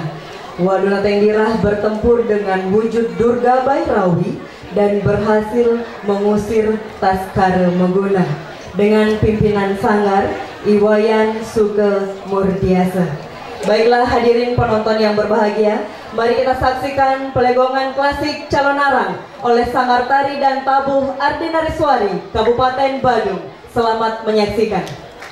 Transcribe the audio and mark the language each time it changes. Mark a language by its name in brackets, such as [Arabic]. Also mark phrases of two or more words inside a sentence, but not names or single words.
[Indonesian] Walunatengdira bertempur dengan wujud Durga Bairawi dan berhasil mengusir Taskarmaguna dengan pimpinan sanggar Iwayan Sukemurdiasa. Baiklah hadirin penonton yang berbahagia, mari kita saksikan pelegongan klasik calon arang oleh Sanggar Tari dan Tabuh Ardinariswari Kabupaten Badung. Selamat menyaksikan.